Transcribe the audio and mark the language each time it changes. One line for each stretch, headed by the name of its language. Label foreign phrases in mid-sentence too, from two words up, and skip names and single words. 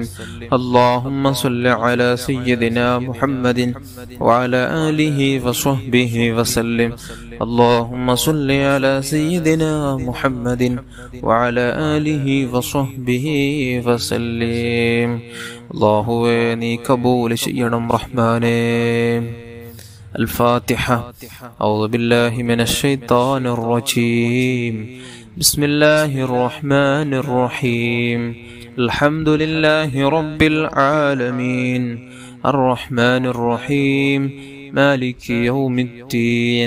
Arabic: اللهم صل على سيدنا محمد وعلى آله وصحبه وسلم. اللهم صل على سيدنا محمد وعلى آله وصحبه وسلم.
Malayalam: അല്ലാഹുവേ നീ കബൂൽ ചെയ്യണം റഹ്മാനേ.
Arabic: الفاتحة. أعوذ بالله من الشيطان الرجيم. بسم الله الرحمن الرحيم. الحمد لله رب العالمين الرحمن الرحيم مالك يوم الدين.